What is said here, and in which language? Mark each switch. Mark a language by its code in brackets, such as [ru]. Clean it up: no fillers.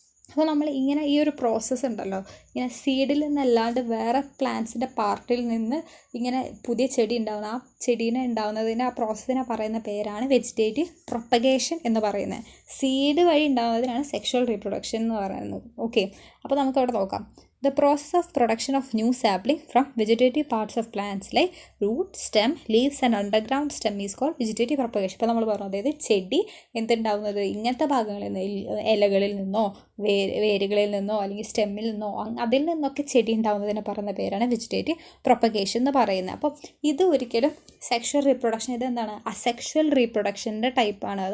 [ml] അപ്പോൾ നമ്മൾ ഇങ്ങനെ ഈ ഒരു പ്രോസസ്സ് ഉണ്ടല്ലോ, ഇങ്ങനെ സീഡിൽ നിന്നല്ലാണ്ട് വേറെ പ്ലാന്റ്സിൻ്റെ പാർട്ടിൽ നിന്ന് ഇങ്ങനെ പുതിയ ചെടി ഉണ്ടാകുന്ന ആ ചെടീനെ ഉണ്ടാകുന്നതിന് ആ പ്രോസസ്സിനെ പറയുന്ന പേരാണ് വെജിറ്റേറ്റീവ് പ്രൊപ്പഗേഷൻ എന്ന് പറയുന്നത്. സീഡ് വഴി ഉണ്ടാകുന്നതിനാണ് സെക്ഷുവൽ റീപ്രൊഡക്ഷൻ എന്ന് പറയുന്നത്. ഓക്കെ, അപ്പോൾ നമുക്ക് അവിടെ നോക്കാം. [en] The process of production of new sapling from vegetative parts of plants like root, stem, leaves and underground stem is called vegetative propagation. [ml] ഇപ്പോൾ നമ്മൾ പറഞ്ഞു, അതായത് ചെടി എന്തുണ്ടാവുന്നത് ഇങ്ങനത്തെ ഭാഗങ്ങളിൽ നിന്ന്, ഇലകളിൽ നിന്നോ വേരുകളിൽ നിന്നോ അല്ലെങ്കിൽ സ്റ്റെമ്മിൽ നിന്നോ അതിൽ നിന്നൊക്കെ ചെടി ഉണ്ടാവുന്നതിനെ പറയുന്ന പേരാണ് വെജിറ്റേറ്റീവ് പ്രൊപ്പഗേഷൻ എന്ന് പറയുന്നത്. അപ്പോൾ ഇത് ഒരിക്കലും സെക്ഷുവൽ റീപ്രൊഡക്ഷൻ, ഇതെന്താണ് അസെക്ഷുവൽ റീപ്രൊഡക്ഷൻ്റെ ടൈപ്പാണ്.